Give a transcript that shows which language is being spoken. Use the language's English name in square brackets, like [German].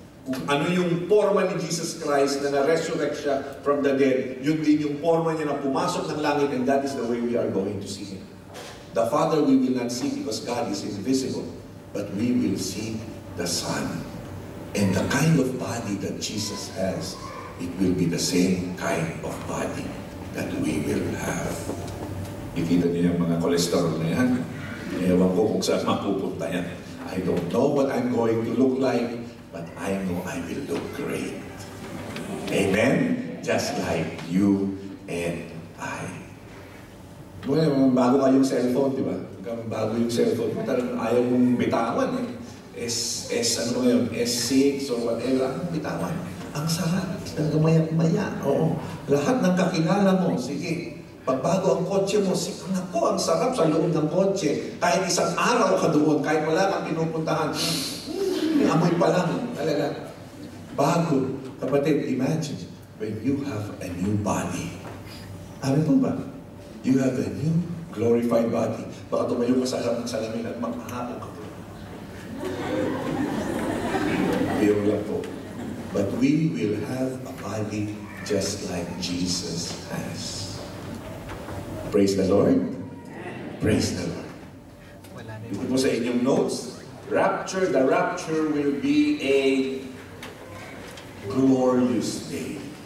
[Filipino] Kung ano yung forma ni Jesus Christ na na-resurrect siya from the dead, yun din yung forma niya na pumasok ng langit, [English] and that is the way we are going to see Him. The Father we will not see because God is invisible, but we will see the Son. And the kind of body that Jesus has, it will be the same kind of body that we will have. [Filipino] Ikita niyo yung mga cholesterol na yan. Ewan ko kung saan mapupunta yan. [English] I don't know what I'm going to look like, but I know I will look great. Amen? Just like you and I. [Filipino] Well, bago kayong cellphone, di ba? Bago yung cellphone, talagang ayaw mong bitawan eh. ano ngayon, S6 or whatever, anong bitawan? Ang sarap, talaga maya-maya. Oo. Lahat ng kakilala mo, sige. Pagbago ang kotse mo, naku, ang sarap sa loob ng kotse. Kahit isang araw ka doon, kahit wala kang pinupuntahan, amoy pa lang, talaga. Bago. [English] Kapatid, imagine, when you have a new body. [Filipino] Amin po ba? [English] You have a new glorified body. [Filipino] Baka tumayo ka sa harap ng salamin at maghahapon ka po. Biro lang po. [English] But we will have a body just like Jesus has. Praise the Lord. Praise the Lord. [Filipino] Ito po sa inyong notes, [English] rapture, the rapture will be a glorious day.